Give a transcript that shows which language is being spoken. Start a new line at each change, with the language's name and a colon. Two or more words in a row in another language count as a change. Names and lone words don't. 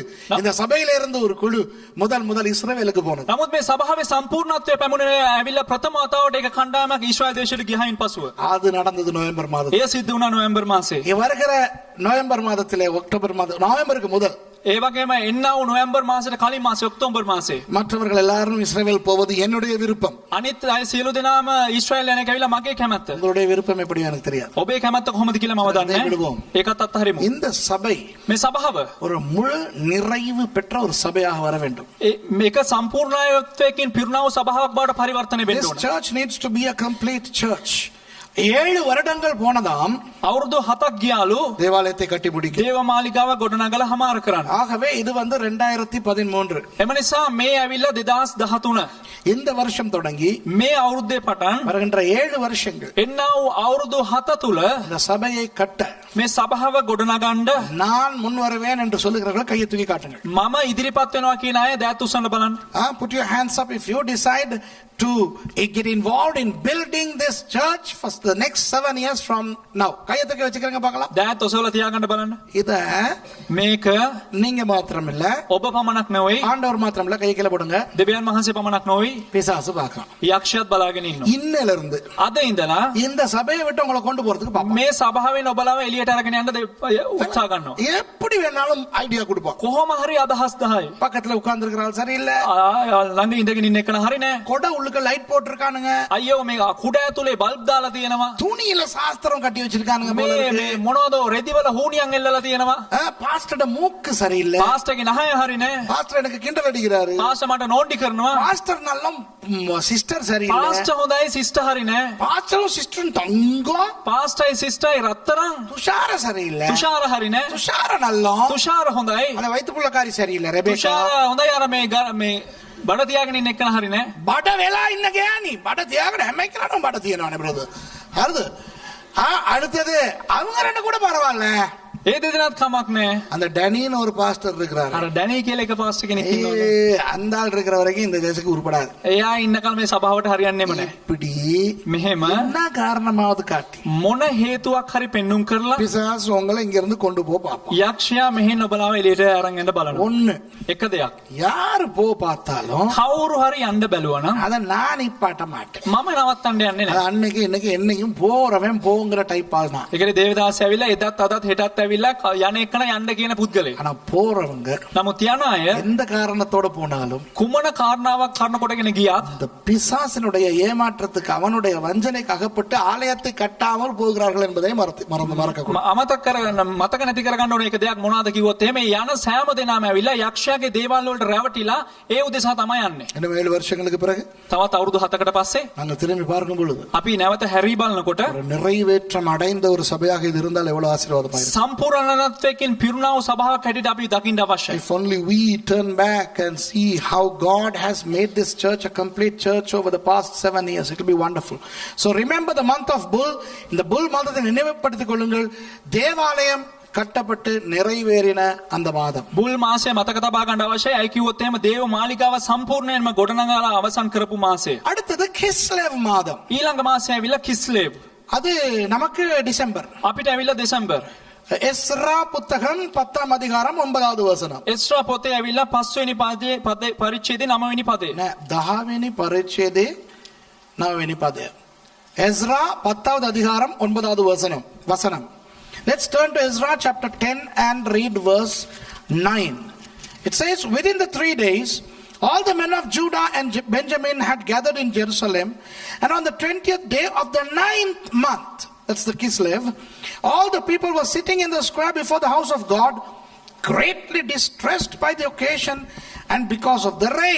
Tamil: இந்த சபையில இருந்து ஒரு குழு முதல் இஸ்ரவேலுக்கு போனது.
Sinhala: නමුත් මේ සභාවේ සම්පූර්ණත්වය පැමුණේ ඇවිල්ලා ප්‍රථම වතාවට එක කණ්ඩායමක් ඊශ්‍රායල් දේශයට ගියායින් පසුව.
Tamil: அது நடந்தது நவம்பர் மாதத்தில்.
Sinhala: ඒ සිද්ධ වුණා නොවැම්බර් මාසේ.
Tamil: வருகிற நவம்பர் மாதத்திலே அக்டோபர் மாதம் நவம்பருக்கு முதல்
Sinhala: ඒ වගේම එන්නා වූ නොවැම්බර් මාසෙට කලින් මාසේ ඔක්තෝබර් මාසේ
Tamil: மற்றவர்கள் எல்லாரும் இஸ்ரவேல் போவது என்னுடைய விருப்பம்.
Sinhala: අනිත් අය සියලු දෙනාම ඊශ්‍රායල් යන එක ඇවිල්ලා මගේ කැමැත්ත.
Tamil: உங்களுடைய விருப்பம் எப்படி எனக்கு தெரியாது.
Sinhala: ඔබේ කැමැත්ත කොහොමද කියලා මම දන්නේ නැහැ. ඒකත් අත්හරිමු.
Tamil: இந்த சபை
Sinhala: මේ සභාව
Tamil: ஒரு முழு நிறைவு பெற்ற ஒரு சபையாக வர வேண்டும்.
Sinhala: මේක සම්පූර්ණත්වයකින් පිරුණා වූ සභාවක් බවට පරිවර්තනය වෙන්න
English: This
Sinhala: ඕන.
English: church needs to be a complete church.
Tamil: 7 வருடங்கள் போனதாம்
Sinhala: අවුරුදු 7ක් ගියාලු
Tamil: தேவாலயத்தை கட்டி முடிக்க.
Sinhala: දේව මාලිගාව ගොඩනගලා හමාර කරන්න.
Tamil: ஆகவே இது 2013.
Sinhala: එම නිසා මේ ඇවිල්ලා 2013
Tamil: இந்த வருஷம் தொடங்கி
Sinhala: මේ අවුරුද්දේ පටන්
Tamil: வருகின்ற 7 வருஷங்கள்
Sinhala: එන්නා වූ අවුරුදු 7 තුල
Tamil: இந்த சபையை கட்ட
Sinhala: මේ සභාව ගොඩනගන්න
Tamil: நான் முன் வருவேன் என்று சொல்லுகிறவர்கள் கையை தூக்கி காட்டுங்கள்.
Sinhala: මම ඉදිරිපත් වෙනවා කියන අය දෑත් උස්සන්න බලන්න.
English: Put your hands up if you decide to get involved in building this church for the next 7 years from now.
Tamil: கையத்துக்கு வச்சுக்கிறங்க பார்க்கலாம்.
Sinhala: දෑත් ඔසවලා තියාගන්න බලන්න.
Tamil: இத
Sinhala: මේක
Tamil: நீங்க மாத்திரம் இல்ல,
Sinhala: ඔබ පමණක් නෙවෙයි,
Tamil: ஆண்டவர் மாத்திரம் இல்ல, கை கீழ போடுங்க.
Sinhala: දෙවියන් වහන්සේ පමණක් නෙවෙයි,
Tamil: பிசாசு பார்க்கலாம்.
Sinhala: යක්ෂයාත් බලාගෙන ඉන්නවා.
Tamil: இன்னையில இருந்து
Sinhala: අද ඉඳලා
Tamil: இந்த சபையை விட்டு உங்களை கொண்டு போறதுக்கு பாப்போம்.
Sinhala: මේ සභාවෙන් ඔබලාව එළියට අරගෙන යන්න උත්සාහ කරනවා.
Tamil: எப்படி வேணாலும் ஐடியா கொடுப்போம்.
Sinhala: කොහොම හරි අදහස් 10යි.
Tamil: பக்கத்துல உட்கார்ந்து இருக்கிறாள் சரியில்லை,
Sinhala: ළඟ ඉඳගෙන ඉන්න එක හරි නෑ.
Tamil: கொட உள்ளுக்கு லைட் போட்டிருக்கானுங்க,
Sinhala: අයියෝ මේ කුඩ ඇතුලේ බල්බ් දාලා තියෙනවා.
Tamil: துணியில சாஸ்திரம் கட்டி வச்சிருக்கானுங்க போல
Sinhala: මේ
Tamil: இருக்கு.
Sinhala: මේ මොනවද රෙදිවල හුණියන් එල්ලලා තියෙනවා.
Tamil: பாஸ்டர்ட மூக்கு சரியில்லை,
Sinhala: පාස්ටර්ගේ නහය හරි නෑ.
Tamil: பாஸ்டர் எனக்கு கிண்டல் அடிக்கிறாரு,
Sinhala: පාස්ටර් මට නෝන්ඩි කරනවා.
Tamil: பாஸ்டர் நல்ல சிஸ்டர் சரியில்லை,
Sinhala: පාස්ටර් හොඳයි සිස්ටර් හරි නෑ.
Tamil: பாஸ்டரும் சிஸ்டரும் தங்கம்,
Sinhala: පාස්ටර්යි සිස්ටර්යි රත්තරන්.
Tamil: துஷார சரியில்லை,
Sinhala: තුෂාර හරි නෑ.
Tamil: துஷார நல்லம்,
Sinhala: තුෂාර හොඳයි.
Tamil: அந்த வயிற்றுப்புள்ளக்காரி சரியில்லை, ரெபேக்கா
Sinhala: තුෂාර හොඳයි. අර මේ බඩ තියාගෙන ඉන්න එක හරි නෑ. බඩ වෙලා ඉන්න ගෑණි, බඩ තියාගෙන හැම එකනටම බඩ තියෙනවානේ බ්‍රදර්. හරිද?
Tamil: அடுத்தது அவங்க ரெண்டு கூட பரவாயில்ல,
Sinhala: ඒ දෙදෙනාත් කමක් නෑ.
Tamil: அந்த டனின்னு ஒரு பாஸ்டர் இருக்கிறாரு,
Sinhala: අර ඩැනී කියලා එක පාස්ටර් කෙනෙක් ඉන්නවා.
Tamil: அந்த ஆள் இருக்கிற வரைக்கும் இந்த தேசத்துக்கு உருப்படாது.
Sinhala: එයා ඉන්නකල් මේ සභාවට හරියන්නේම නෑ.
Tamil: இப்படி
Sinhala: මෙහෙම
Tamil: என்ன காரணமாவது காட்டி
Sinhala: මොන හේතුවක් හරි පෙන්눔 කරලා
Tamil: பிசாசு உங்களை இங்க இருந்து கொண்டு போ பாப்போம்.
Sinhala: යක්ෂයා මෙහෙන් ඔබලාව එළියට අරන් යන්න බලනවා.
Tamil: ஒண்ணு,
Sinhala: එක දෙයක්.
Tamil: யாரு போ பார்த்தாலும்
Sinhala: කවුරු හරි යන්න බැලුවා නම්
Tamil: அத நான் நிப்பாட்ட மாட்டேன்.
Sinhala: මම නවත්තන්න යන්නේ
Tamil: அது
Sinhala: නෑ.
Tamil: அன்னைக்கு இன்னைக்கு என்னையும் போறவன் போங்கிற டைப் ஆள் தான்.
Sinhala: ඒකනේ දේවදාස ඇවිල්ලා එදත් අදත් හෙටත් ඇවිල්ලා යන එකන යන්න කියන පුද්ගලයෙක්.
Tamil: ஆனா போறவங்க
Sinhala: නමුත් යන අය
Tamil: எந்த காரணத்தோட போனாலும்
Sinhala: කුමන කාරණාවක් කරන කොටගෙන ගියත්
Tamil: இந்த பிசாசினுடைய ஏமாற்றத்துக்கு அவனுடைய வஞ்சனைக்கு அகப்பட்டு ஆலயத்தை கட்டாமல் போகிறார்கள் என்பதை மறக்க கூடாது.
Sinhala: අමතක කරගන්න මතක නැති කරගන්න ඕනේ එක දෙයක් මොනවාද කිව්වොත් එහෙම යන සෑම දෙනාම ඇවිල්ලා යක්ෂයාගේ දේවල් වලට රැවටිලා ඒ උදෙසා තමයි යන්නේ.
Tamil: இன்னும் 7 வருஷங்களுக்கு பிறகு
Sinhala: තවත් අවුරුදු 7කට පස්සේ
Tamil: நாங்க திரும்பி பார்க்கும் பொழுது
Sinhala: අපි නැවත හැරී බලනකොට
Tamil: ஒரு நிறைவேற்றம் அடைந்த ஒரு சபையாக இது இருந்தால் எவ்வளவு ஆசீர்வாதமாக இருக்கும்.
Sinhala: සම්පූර්ණත්වයෙන් පිරුණා වූ සභාවක් හැටියට අපි දකින්න අවශ්‍යයි.
English: If only we turn back and see how God has made this church a complete church over the past 7 years, it will be wonderful. So remember the month of Bull.
Tamil: இந்த புல் மாதத்தை நினைவுபடுத்திக் கொள்ளுங்கள். தேவாலயம் கட்டப்பட்டு நிறைவேறின அந்த மாதம்.
Sinhala: බුල් මාසය මතක තබා ගන්න අවශ්‍යයි. අයි කිව්වොත් එහෙම දේව මාලිගාව සම්පූර්ණයෙන්ම ගොඩනගලා අවසන් කරපු මාසය.
Tamil: அடுத்தது கிஸ்லேவ் மாதம்.
Sinhala: ඊළඟ මාසය ඇවිල්ලා කිස්ලේව්.
Tamil: அது நமக்கு டிசம்பர்.
Sinhala: අපිට ඇවිල්ලා දෙසැම්බර්.
Tamil: எஸ்ரா புத்தகம் 10ஆம் அதிகாரம் 9வது வசனம்.
Sinhala: එස්රා පොතේ ඇවිල්ලා 5 වෙනි පරිච්ඡේදයේ 9 වෙනි පදේ. නෑ 10 වෙනි පරිච්ඡේදයේ 9 වෙනි පදය.
Tamil: எஸ்ரா 10வது அதிகாரம் 9வது வசனம்.
English: Let's turn to Ezra chapter 10 and read verse 9. It says, within the 3 days, all the men of Judah and Benjamin had gathered in Jerusalem, and on the 20th day of the 9th month, that's the Kislev, all the people were sitting in the square before the house of God, greatly distressed by the occasion and because of the rain.